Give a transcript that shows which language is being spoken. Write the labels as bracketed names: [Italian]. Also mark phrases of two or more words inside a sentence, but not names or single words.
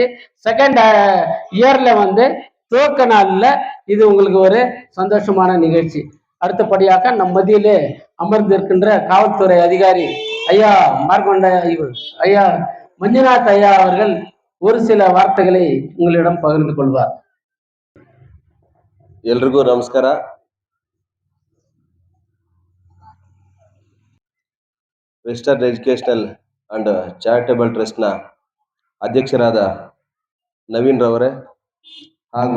[Tamil] செகண்ட் இயர்ல வந்து துவக்க நாள்ல இது உங்களுக்கு ஒரு சந்தோஷமான நிகழ்ச்சி. அடுத்தபடியாக நம் மத்தியிலே அமர்ந்திருக்கின்ற காவல்துறை அதிகாரி ஐயா மார்கொண்ட ஐயா மஞ்சுநாத் ஐயா அவர்கள் ஒரு சில வார்த்தைகளை உங்களிடம் பகிர்ந்து கொள்வார். [Kannada] ಎಲ್ರಿಗೂ ನಮಸ್ಕಾರ. ವೆಸ್ಟರ್ನ್ ಎಜುಕೇಷನಲ್ ಅಂಡ್ ಚಾರಿಟಬಲ್ ಟ್ರಸ್ಟ್ನ ಅಧ್ಯಕ್ಷರಾದ ನವೀನ್ ರವರೇ ಹಾಗೂ